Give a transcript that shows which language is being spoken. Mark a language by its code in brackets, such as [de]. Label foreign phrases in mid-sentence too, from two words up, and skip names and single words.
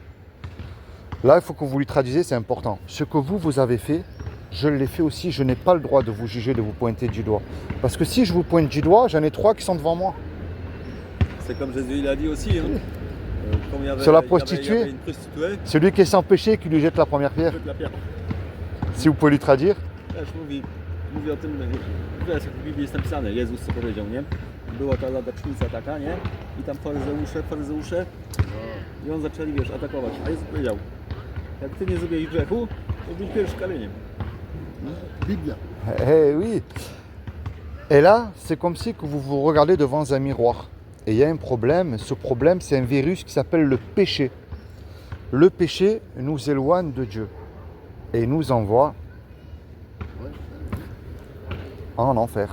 [fr] Là, il faut que vous lui traduisez, c'est important. Ce que vous avez fait, je l'ai fait aussi. Je n'ai pas le droit de vous juger, de vous pointer du doigt. Parce que si je vous pointe du doigt, j'en ai 3 qui sont devant moi. C'est comme Jésus il a dit aussi. Hein. Comme il y avait, Sur la il y avait prostituée. une prostituée, Celui qui est sans péché, qui lui jette la première pierre. jette la pierre. Si vous pouvez lui traduire. [pl] Wiesz, mówi o tym, wiesz, jak w Biblii jest napisane, Jezus co powiedział, nie? Była ta ladacznica taka, nie? I tam faryzeusze i on zaczęli, wiesz, atakować. A Jezus powiedział, jak ty nie zrobiłeś grzechu, to byś pierwszy kamieniem. Biblia. [fr] Eh oui. Et là, c'est comme si que vous vous regardez devant un miroir. Et il y a un problème. Ce problème, c'est un virus qui s'appelle le péché. Le péché nous éloigne de Dieu et nous envoie en enfer.